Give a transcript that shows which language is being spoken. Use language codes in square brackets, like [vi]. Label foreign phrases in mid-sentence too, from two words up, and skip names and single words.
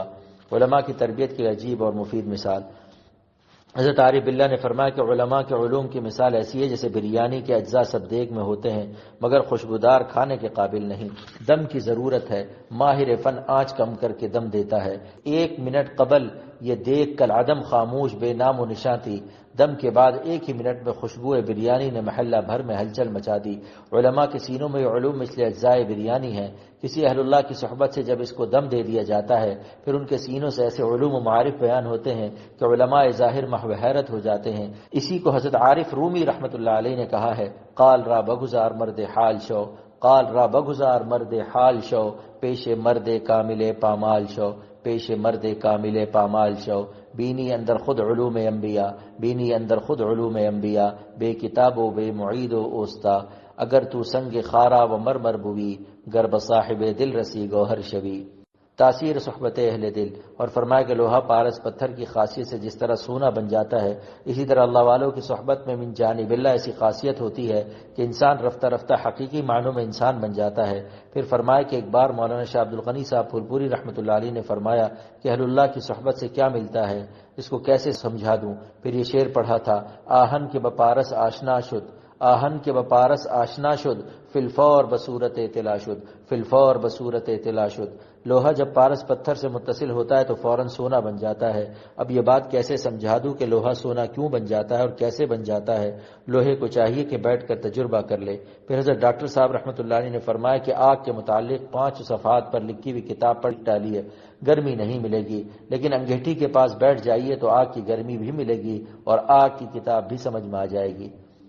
[ur] علماء کی تربیت کی عجیب اور مفید مثال۔ حضرت عارف باللہ نے فرمایا کہ علماء کے علوم کی مثال ایسی ہے جیسے بریانی کے اجزاء سب دیگ میں ہوتے ہیں مگر خوشبودار کھانے کے قابل نہیں، دم کی ضرورت ہے، ماہر فن آنچ کم کر کے دم دیتا ہے، 1 منٹ قبل یہ دیگ کالعدم خاموش بے نام و نشاں تھی، دم کے بعد 1 ہی منٹ میں خوشبو بریانی نے محلہ بھر میں ہلچل مچا دی۔ علماء کے سینوں میں یہ علوم مثل اجزائے بریانی ہیں، کسی اہل اللہ کی صحبت سے جب اس کو دم دے دیا جاتا ہے پھر ان کے سینوں سے ایسے علوم و معارف بیان ہوتے ہیں کہ علماء ظاہر محو حیرت ہو جاتے ہیں۔ اسی کو حضرت عارف رومی رحمۃ اللہ علیہ نے کہا ہے، [fa] قال را بگزار مرد حال شو، قال را بگزار مرد حال شو، پیش مرد کامل پامال شو، پیش مرد کامل پامال شو، بینی اندر خود علوم انبیاء، بینی اندر خود علوم انبیاء، بے کتاب و بے معید و اوستا، اگر تو سنگ خارا و مرمر بوی، گر بصاحب دل رسی گوہر شوی۔ [ur] تاثیر صحبت اہل دل۔ اور فرمایا کہ لوہا پارس پتھر کی خاصیت سے جس طرح سونا بن جاتا ہے اسی طرح اللہ والوں کی صحبت میں من جانب اللہ ایسی خاصیت ہوتی ہے کہ انسان رفتہ رفتہ حقیقی معنوں میں انسان بن جاتا ہے۔ پھر فرمایا کہ ایک بار مولانا شاہ عبد الغنی صاحب پھولپوری رحمۃ اللہ علیہ نے فرمایا کہ اہل اللہ کی صحبت سے کیا ملتا ہے، اس کو کیسے سمجھا دوں۔ پھر یہ شعر پڑھا تھا، [fa] آہن کے بپارس آشنا شد، آہن کے بپارس آشنا شد، فی الفور بصورت طلا شد، فی الفور بصورت طلا شد۔ [ur] لوہا جب پارس پتھر سے متصل ہوتا ہے تو فوراً سونا بن جاتا ہے۔ اب یہ بات کیسے سمجھا دوں کہ لوہا سونا کیوں بن جاتا ہے اور کیسے بن جاتا ہے، لوہے کو چاہیے کہ بیٹھ کر تجربہ کر لے۔ پھر حضرت ڈاکٹر صاحب رحمۃ اللہ علیہ نے فرمایا کہ آگ کے متعلق 5 صفحات پر لکھی ہوئی کتاب پڑھ ڈالیے، گرمی نہیں ملے گی، لیکن انگیٹھی کے پاس بیٹھ جائیے تو آگ کی گرمی بھی ملے گی اور آگ کی کتاب بھی سمجھ میں آ جائے گی۔